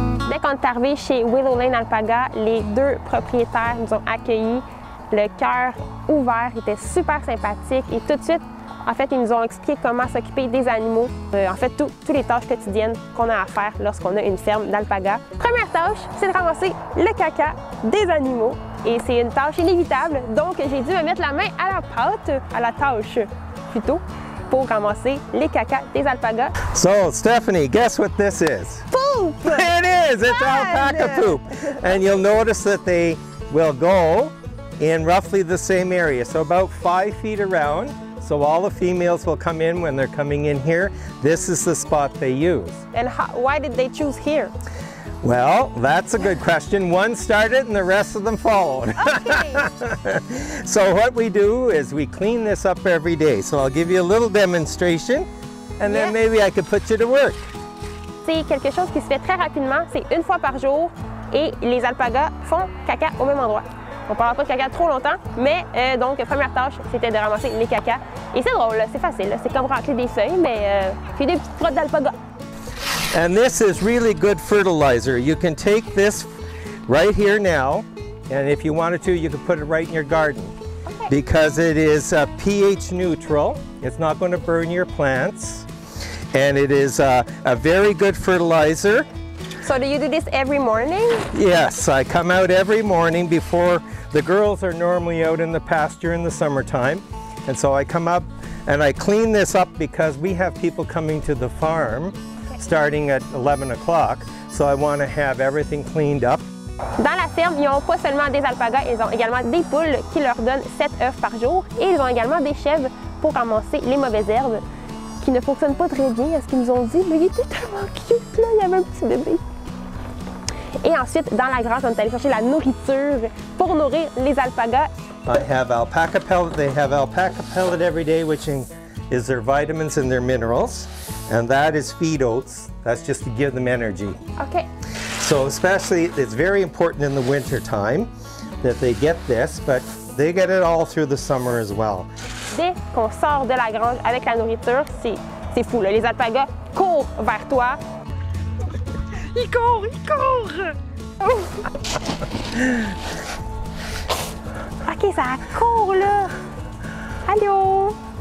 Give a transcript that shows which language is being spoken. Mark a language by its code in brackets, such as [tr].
[fr] Dès qu'on est arrivé chez Willow Lane Alpaga, les deux propriétaires nous ont accueillis, le cœur ouvert, ils étaient super sympathiques et tout de suite, en fait, ils nous ont expliqué comment s'occuper des animaux, en fait, toutes les tâches quotidiennes qu'on a à faire lorsqu'on a une ferme d'alpaga. Première tâche, c'est de ramasser le caca des animaux et c'est une tâche inévitable, donc j'ai dû me mettre la main à la pâte, à la tâche plutôt, pour ramasser les caca des alpagas. [en] So, Stephanie, guess what this is? Poop! It is! It's alpaca poop! And you'll notice that they will go in roughly the same area, so about 5 feet around. So all the females will come in when they're coming in here. This is the spot they use. And why did they choose here? Well, that's a good question. One started and the rest of them followed. Okay. So what we do is we clean this up every day. So I'll give you a little demonstration and then maybe I could put you to work. [fr] C'est quelque chose qui se fait très rapidement, c'est une fois par jour et les alpagas font caca au même endroit. On ne parlera pas de caca trop longtemps, mais donc première tâche, c'était de ramasser les cacas. Et c'est drôle, c'est facile, c'est comme racler des feuilles, mais c'est des petites crottes d'alpaga. [en] And this is really good fertilizer. You can take this right here now, and if you wanted to, you could put it right in your garden. Okay. Because it is pH neutral. It's not going to burn your plants. And it is a very good fertilizer. So do you do this every morning? Yes, I come out every morning before the girls are normally out in the pasture in the summertime. And so I come up and I clean this up because we have people coming to the farm starting at 11 o'clock. So I want to have everything cleaned up. [fr] Dans la ferme, ils n'ont pas seulement des alpagas, ils ont également des poules qui leur donnent 7 œufs par jour et ils ont également des chèvres pour ramasser les mauvaises herbes qui ne fonctionnent pas très bien, à ce qu'ils nous ont dit, mais il était tellement cute, là, il y avait un petit bébé. Et ensuite, dans la grange, on est allé chercher la nourriture pour nourrir les alpagas. [en] I have alpaca pellet. They have alpaca pellet every day, which is their vitamins and their minerals. And that is feed oats. That's just to give them energy. OK. So especially, it's very important in the winter time that they get this, but they get it all through the summer as well. [fr] Dès qu'on sort de la grange avec la nourriture, c'est fou, là. Les alpagas courent vers toi. Il court, il court! OK, ça court, là. Allô?